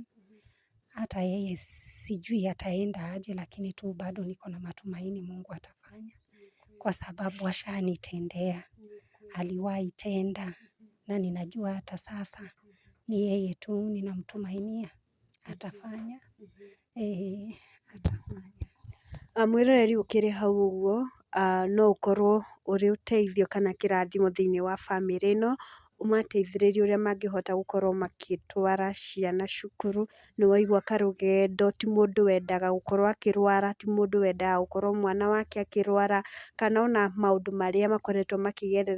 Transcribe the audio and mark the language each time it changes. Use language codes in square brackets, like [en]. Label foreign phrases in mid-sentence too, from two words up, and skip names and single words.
[sw] Hata yeye sijui ataenda aje, lakini tu bado niko na matumaini Mungu atafanya, kwa sababu ashanitendea. aliwahi tenda, na ninajua hata sasa ni yeye tu ninamtumainia atafanya. Atafanya. [ki] Mwĩroreri ũkĩrĩ hau ũguo, no ũkorwo ũrĩ ũteithio kana kĩrathimo thĩinĩ wa bamĩrĩ ĩno, ũmateithĩrĩrie ũrĩa mangĩhota gũkorwo magĩtwara ciana cukuru. Nĩ waigua karũgendo, ti mũndũ wendaga gũkorwo akĩrwara, ti mũndũ wendaga gũkorwo mwana wake akĩrwara, kana ona maũndũ marĩa makoretwo makĩgerera.